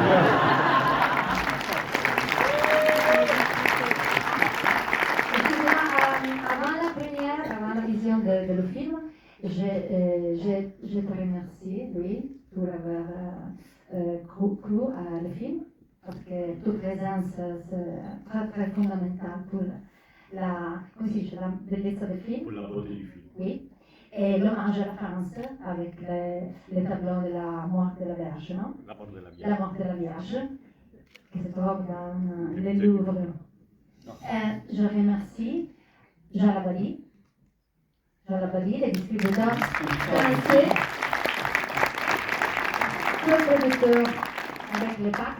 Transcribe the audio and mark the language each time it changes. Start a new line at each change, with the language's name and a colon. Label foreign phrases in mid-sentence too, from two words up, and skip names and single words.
French: Avant la première, avant la vision de le film, je te remercie, oui, pour avoir cru à le film, parce que toute présence c'est très très fondamental pour
Italian: la bellezza del film.
French: Pour la beauté du film. Oui. Et l'hommage à la France avec le tableau de la mort de la Vierge, non? La mort de la Vierge. La mort de la Vierge, qui se trouve dans le Louvre. Je remercie Jean Lavallée, le distributeur français, co-producteur avec le pacte.